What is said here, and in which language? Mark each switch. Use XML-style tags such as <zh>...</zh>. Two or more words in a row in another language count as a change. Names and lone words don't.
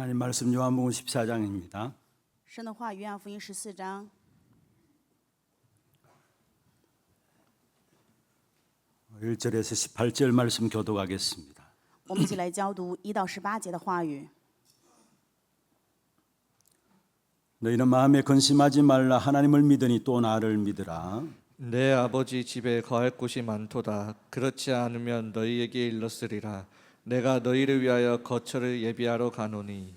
<ko>말씀 요한복음 14장입니다.</ko> <zh>神的话，约翰福音14章</zh> <ko>1절에서 18절 말씀 교독하겠습니다.</ko> <zh>我们一起来教读1到18节的话语。</zh> <ko>너희는 마음에 근심하지 말라. 하나님을 믿으니 또 나를 믿으라. 내 아버지 집에 거할 곳이 많도다. 그렇지 않으면 너희에게 일렀으리라. 내가 너희를 위하여 거처를 예비하러 가노니</ko>